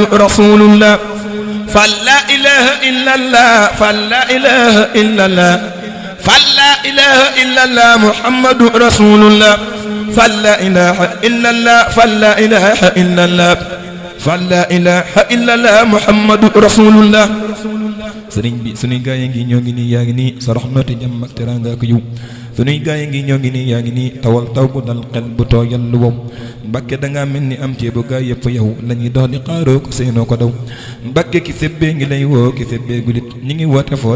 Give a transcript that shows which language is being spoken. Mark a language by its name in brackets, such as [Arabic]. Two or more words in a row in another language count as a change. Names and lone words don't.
[Arabic] رسول الله فلا إله إلا الله فلا إله إلا الله فلا إله إلا الله محمد رسول الله فلا إله إلا الله فلا إله إلا الله فلا إله إلا الله محمد رسول الله [Wolof] sëriñ bi suñuy gaay yi ngi ñoo ngi nii yaa ngi nii sa raxmati jàmm ak teraanga ak yiw suñuy gaay yi ngi ñoo ngi nii yaa ngi nii tawal taw bu dal xel bu tooyal lu wow Mbàkke dangaa mel ni am ceebu gaay yëpp yow lañuy dox di xaaroo ko seenoo ko daw Mbàkke ki sébbee ngi lay woo ki sébbee gulit ñi ngi woote foo